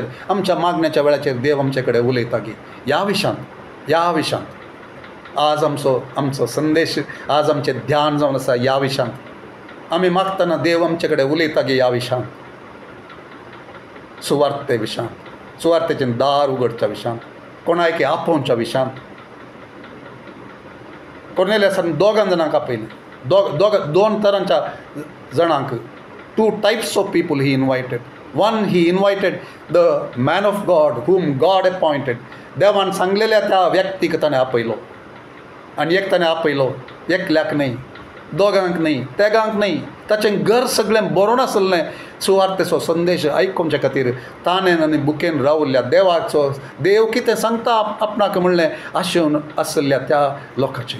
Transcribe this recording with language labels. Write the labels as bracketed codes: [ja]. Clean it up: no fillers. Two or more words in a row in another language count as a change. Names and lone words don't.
[kok] आमच्या मागण्याच्या वेळाचेर देव आमचे कडेन उलयता की ह्या विशयांत आज आमचो संदेश आज आमचें ध्यान जावन आसा ह्या विशयांत आमी मागतना देव आमचे कडेन उलयता गे ह्या विशयांत सुवार्ते विशयांत सुवार्तेचें दार उगडच्या विशयांत कोणायके आपोवच्या विशयांत. कॉर्नेलियसान दोगां जाणांक आपयलें दोन तरांच्या जाणांक [en] 2 types of people he invited. One he invited the man of God whom God appointed. [kok] देवान सांगलेल्या त्या व्यक्तीक ताणें आपयलो, आनी एक ताणें आपयलो, एकल्याक न्ही, दोगांक न्ही, तेगांक न्ही, ताचें घर सगळें बरोवन आसलें सुवार्थेचो संदेश आयकोवचे खातीर ताणें आनी बुकेन रावल्ल्या देवाचो, देव कितें सांगता आपणाक म्हणलें आशेवन आसलेल्या त्या लोकांचें.